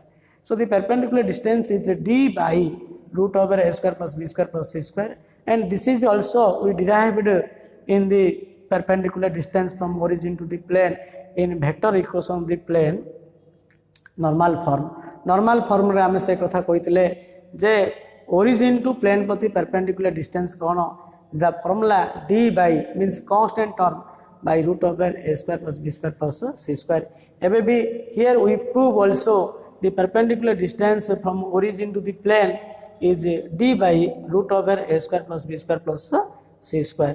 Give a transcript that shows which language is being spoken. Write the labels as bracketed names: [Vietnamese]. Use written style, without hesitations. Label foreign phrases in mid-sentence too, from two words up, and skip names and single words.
[English] So the perpendicular distance is d by root over a square plus b square plus c square, and this is also we derived in the perpendicular distance from origin to the plane in vector equation of the plane normal form. Normal form [Odia] ରେ ଆମେ ସେ କଥା କହିଥିଲେ ଯେ [English] origin to plane प्रति perpendicular distance कोन the formula d by means constant term by root over a square plus b square plus c square. Ebe be here we prove also the perpendicular distance from origin to the plane is d by root over a square plus b square plus c square.